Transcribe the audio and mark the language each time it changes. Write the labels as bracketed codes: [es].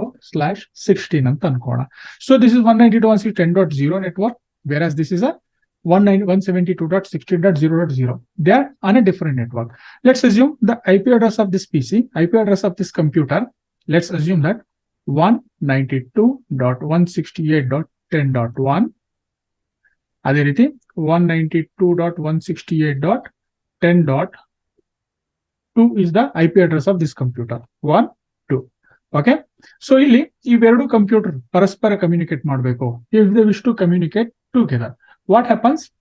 [en] 172.16.0.0/16 [kn] ಅಂತ ಅನ್ಕೋಣ. [en] So this is 192.168.10.0 network, whereas this is a 172.16.0.0. They are on a different network. Let's assume the IP address of this PC, IP address of this computer. Let's assume that 192.168.10.1. [kn] ಅದೇ ರೀತಿ [en] 192.168.10.2 is the IP address of this computer. 1, 2. Okay. [kn] So ಇಲ್ಲಿ ಇವೆರಡು computer ಪರಸ್ಪರ communicate ಮಾಡಬೇಕು. [en] If they wish to communicate together, what happens?